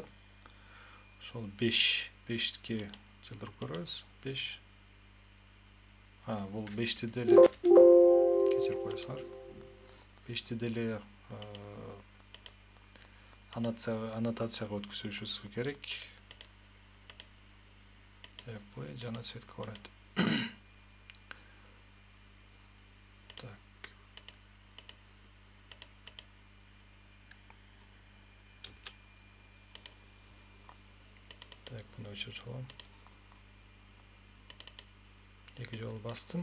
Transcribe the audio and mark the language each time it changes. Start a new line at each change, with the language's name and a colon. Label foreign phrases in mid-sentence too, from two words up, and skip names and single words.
Kyrgyz: Ошол 5ке жылдырып көрөбүз. 5. Бул 5ти деле кечирип койсоңор. 5ти деле аннотацияга өткүзүшүбүз керек.
English: Apply жана set current.
Kyrgyz: Так, bunu өчүрүп салам. 2 жолу бастым.